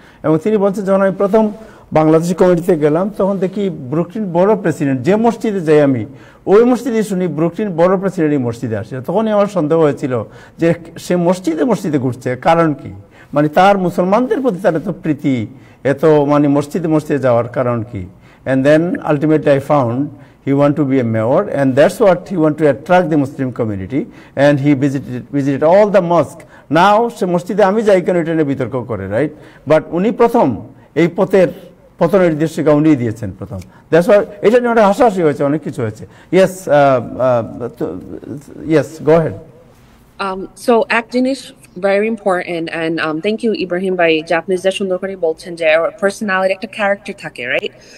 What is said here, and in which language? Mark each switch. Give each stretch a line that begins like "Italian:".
Bangla: এবং তিনি বলছেন, যখন আমি প্রথম বাংলাদেশি কমিটিতে গেলাম তখন দেখি ব্রুকলিন বড় প্রেসিডেন্ট যে মসজিদে যাই আমি ওই মসজিদে শুনি ব্রুকলিন বড় প্রেসিডেন্ট এই মসজিদে আসে। তখনই আমার সন্দেহ হয়েছিল যে সে মসজিদে মসজিদে ঘুরছে, কারণ কি? মানে তার মুসলমানদের প্রতি তার এত প্রীতি, এত মানে মসজিদে মসজিদে যাওয়ার কারণ কি?
English: And then ultimately I found he want to be a mayor, and that's what he want to attract the Muslim community, and he visited all the mosque.
Bangla: Now সে মসজিদে আমি যাই কেন এটা নিয়ে বিতর্ক করে, রাইট? বাট উনি প্রথম এই পতনের নির্দেশিকা উনি দিয়েছেন প্রথম।
English: that's why
Bangla: এটা নিয়ে অনেক হাসাহাসি হয়েছে, অনেক কিছু হয়েছে।
English: Yes go ahead.
Bangla: So এক জিনিস
English: very important, and thank you
Bangla: Ibrahim ভাই, যে আপনি যে সুন্দর করে বলছেন যে পার্সোনালিটি একটা ক্যারেক্টার থাকে, রাইট?